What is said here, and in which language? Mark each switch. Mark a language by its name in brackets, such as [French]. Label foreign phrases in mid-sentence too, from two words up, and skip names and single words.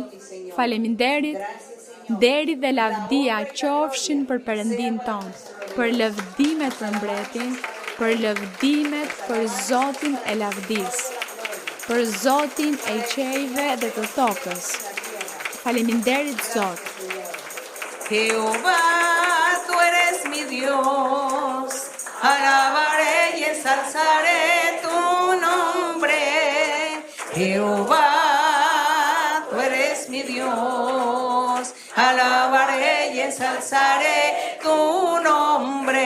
[Albanian] Faleminderit, deri dhe lavdia qofshin për Perëndin ton, për lëvdimet për mbretin, për lëvdimet për Zotin e lavdisë, për Zotin e qejve dhe të tokës. Faleminderit, Zot. [Spanish] Jehová, tú eres mi Dios, alabaré y ensalzaré tu nombre. Jehová, tú eres mi Dios, alabaré y ensalzaré tu nombre.